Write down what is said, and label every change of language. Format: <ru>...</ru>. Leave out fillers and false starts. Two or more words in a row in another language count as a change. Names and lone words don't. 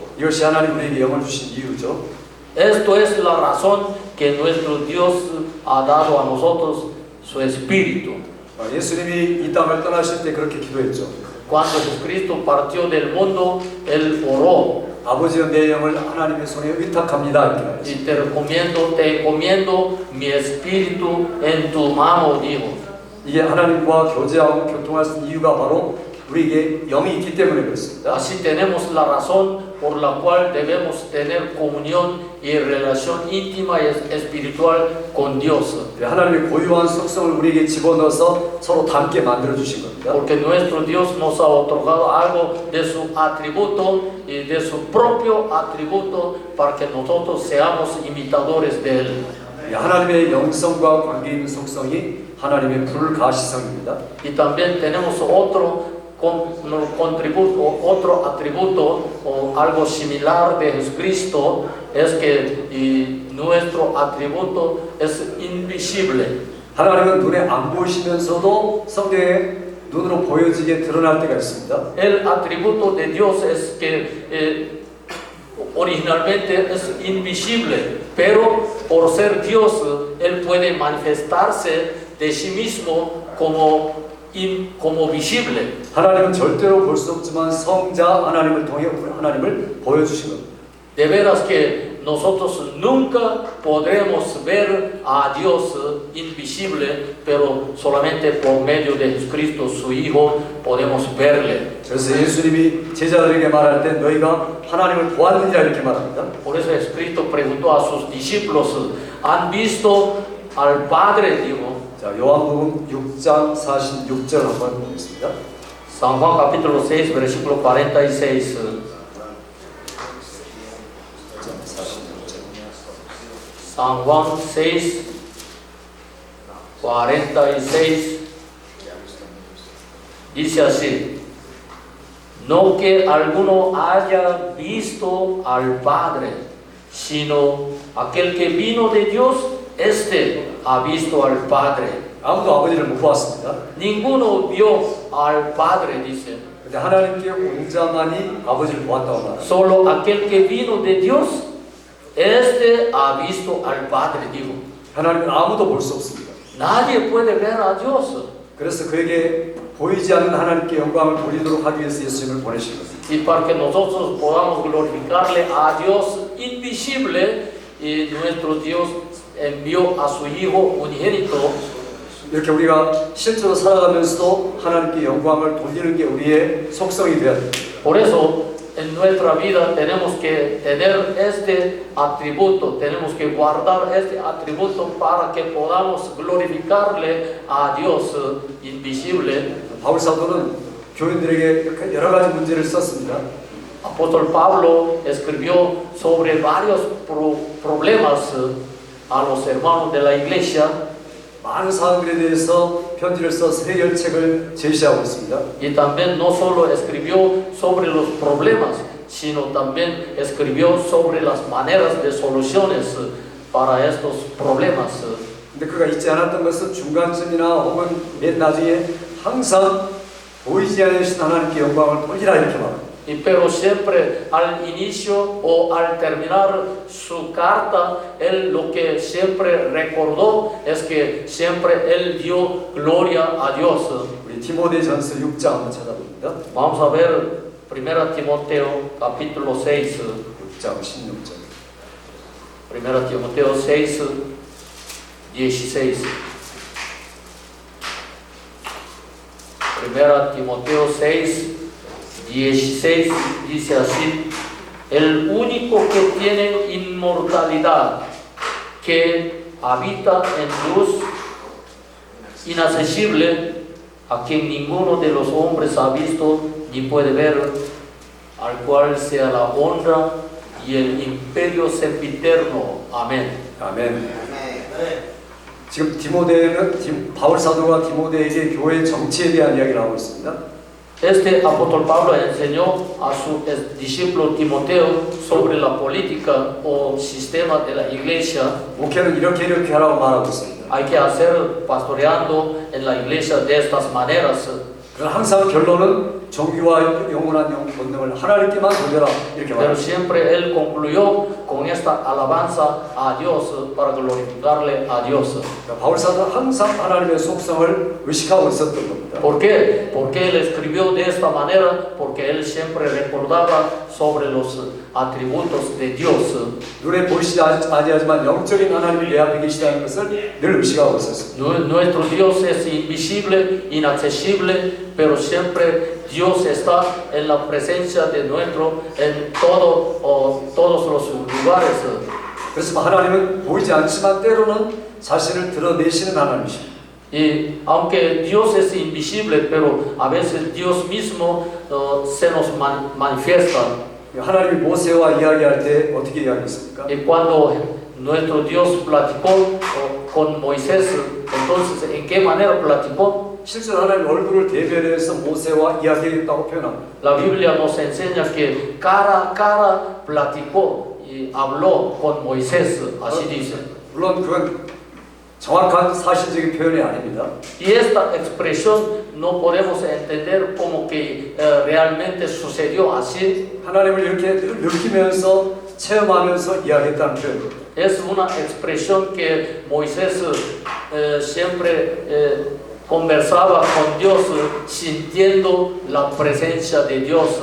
<ko>이것이 하나님 우리에게 영을 주신 이유죠.</ko> <es>Esto es la razón que nuestro Dios ha dado a nosotros su espíritu.</es> <ko>예수님이 이 땅을 떠나실 때 그렇게 기도했죠.</ko> <es>Cuando Jesucristo partió del mundo, Él oró.</es> <ko>아버지여 내 영을 하나님의 손에 의탁합니다. 이렇게 말했어요.</ko> <es>Y te encomiendo mi espíritu en tu mano, dijo.</es> <ko>이게 하나님과 교제하고 교통할 수 있는 이유가 바로 우리에게 영이 있기 때문에 그렇습니다.</ko> <es>Así tenemos la razón por la cual debemos tener comunión y relación íntima y espiritual con Dios.</es> <ko>하나님의 고유한 속성을 우리에게 집어넣어서 서로 닮게 만들어 주신 겁니다.</ko> <es>Porque nuestro Dios nos ha otorgado algo de su atributo y de su propio atributo para que nosotros seamos imitadores de Él.</es> <ko>하나님의 영성과 관계 있는 속성이 하나님의 불가시성입니다.</ko> <es>Y también tenemos otro atributo o algo similar de Jesucristo, es que nuestro atributo es invisible.</es> <ko>하나님은 눈에 안 보이시면서도 성경에 눈으로 보여지게 드러날 때가 있습니다.</ko> <es>El atributo de Dios es que originalmente es invisible, pero por ser Dios, Él puede manifestarse de sí mismo como visible.</es> <ko>하나님은 절대로 볼 수 없지만 성자 하나님을 통해 하나님을 보여주신 겁니다.</ko> <es>De veras que nosotros nunca podremos ver a Dios invisible, pero solamente por medio de Jesucristo, su Hijo, podemos verle.</es> <ko>그래서 예수님이 제자들에게 말할 때 너희가 하나님을 보았느냐 이렇게 말합니다.</ko> <es>Por eso Jesucristo preguntó a sus discípulos, ¿han visto al Padre? Dijo.</es> <ko>자, 요한복음 6장 46절 한번 보겠습니다.</ko> <es>San Juan capítulo 6, versículo 46. San Juan 6, 46 dice así: no que alguno haya visto al Padre, sino aquel que vino de Dios, este ha visto al Padre.</es> <ko>아무도 아버지를 못 보았습니다.</ko> <es>Ninguno vio al Padre, dice.</es> <ko>근데 하나님께 온 자만이 아버지를 보았다고 말합니다.</ko> <es>Solo aquel que vino de Dios, este ha visto al Padre, dijo.</es> <ko>하나님은 아무도 볼 수 없습니다.</ko> <es>Nadie puede ver a Dios.</es> <ko>그래서 그에게 보이지 않는 하나님께 영광을 돌리도록 하기 위해서 예수님을 보내신 것입니다.</ko> <es>Y para que nosotros podamos glorificarle a Dios invisible, y nuestro Dios envió a su Hijo unigénito.</es> <ko>이렇게 우리가 실제로 살아가면서도 하나님께 영광을 돌리는 게 우리의 속성이 되어야 됩니다.</ko> <es>Por eso, en nuestra vida tenemos que tener este atributo, tenemos que guardar este atributo para que podamos glorificarle a Dios invisible.</es> <ko>바울 사도는 교인들에게 여러 가지 문제를 썼습니다.</ko> <es>Apóstol Pablo escribió sobre varios problemas a los hermanos de la iglesia.</es> <ko>많은 사항들에 대해서 편지를 써서 해결책을 제시하고 있습니다.</ko> <es>Y también no solo escribió sobre los problemas, sino también escribió sobre las maneras de soluciones para estos problemas.</es> <ko>근데 그가 잊지 않았던 것은 중간쯤이나 혹은 맨 나중에 항상 보이지 않으신 하나님께 영광을 돌리라 이렇게 말합니다.</ko> <es>Pero siempre al inicio o al terminar su carta, él lo que siempre recordó es que siempre él dio gloria a Dios.</es> <ko>우리 디모데전서 6장 한번 찾아봅니다.</ko> <es>Vamos a ver 1 Timoteo capítulo 6.</es> <ko>6장 16절.</ko> <es>1 Timoteo 6, 16. 1 Timoteo 6, 16 dice así: el único que tiene inmortalidad, que habita en luz inaccesible, a quien ninguno de los hombres ha visto ni puede ver, al cual sea la honra y el imperio sempiterno. Amén.</es> <ko>아멘. 지금 바울 사도가 디모데에게 교회 정치에 대한 이야기를 하고 있습니다.</ko> <es>Este apóstol Pablo enseñó a su discípulo Timoteo sobre la política o sistema de la iglesia.</es> <ko>목회는 이렇게 하라고 말하고 있습니다.</ko> <es>Hay que hacer pastoreando en la iglesia de estas maneras.</es> <ko>그러나 항상 결론은 정의와 영원한 권능을 하나님께만 돌려라 이렇게</ko> <es>Pero</es> <ko>말합니다.</ko> <es>siempre él concluyó con esta alabanza a Dios para glorificarle a Dios.</es> <ko>바울 사도는 항상 하나님의 속성을 의식하고 있었던 겁니다.</ko> <es>¿Por qué? Porque él escribió de esta manera, porque él siempre recordaba sobre los atributos de Dios.</es> <ko>눈에 보이시지 아니하지만 영적인 하나님이 내 앞에 계시다는 것을 늘 의식하고 있었습니다.</ko> <es>Nuestro Dios es invisible, inaccesible, pero siempre Dios está en la presencia de nuestro, en todos los lugares.</es> <ko>그래서 하나님은 보이지 않지만 때로는 자신을 드러내시는 하나님이십니다.</ko> <es>Y aunque Dios es invisible, pero a veces Dios mismo se nos manifiesta.</es> <ko>하나님이 모세와 이야기할 때 어떻게 이야기했습니까?</ko> <es>Y cuando nuestro Dios platicó con Moisés, entonces, ¿en qué manera platicó?</es> <ko>실제로 하나님 얼굴을 대변해서 모세와 이야기했다고 표현합니다.</ko> <es>La Biblia nos enseña que cara a cara platicó y habló con Moisés, así dice.</es> <ko>물론 그건 정확한 사실적인 표현이 아닙니다.</ko> <es>Y esta expresión no podemos entender como que realmente sucedió así.</es> <ko>하나님을 이렇게 느끼면서 체험하면서 이야기했다는 표현입니다.</ko> <es>Es una expresión que Moisés siempre conversaba con Dios sintiendo la presencia de Dios.</es>